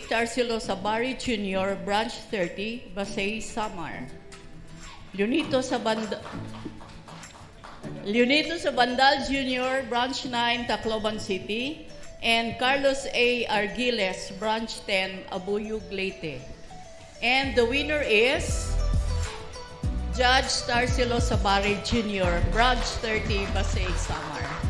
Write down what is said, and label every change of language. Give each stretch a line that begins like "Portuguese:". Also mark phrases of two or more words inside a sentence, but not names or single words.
English: Tarsilo Sabari Jr., Branch 30, Basay, Samar; Leonito Sabandal Jr., Branch 9, Tacloban City; and Carlos A. Argiles, Branch 10, Abuyog, Leyte. And the winner is Judge Tarsilo Sabari Jr., Branch 30, Basay, Samar.